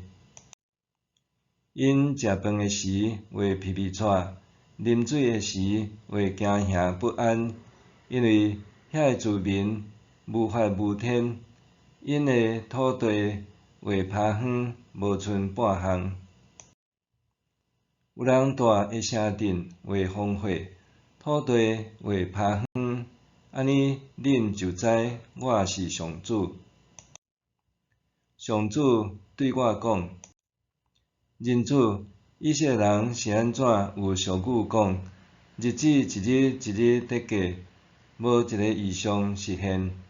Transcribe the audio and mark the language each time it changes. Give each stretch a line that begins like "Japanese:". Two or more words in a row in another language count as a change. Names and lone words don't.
Min Nan Chinese: 因食饭的时会皮皮喘，啉水的时会惊吓不安，因为遐个子民无法无天，因的土地会趴荒，无剩半项。有人住的城镇会荒废，土地会趴荒，安尼恁就知我是上主。上主对我讲：人子，以色列人是安怎有俗语讲，日子一日一日伫过，无一个异象实现？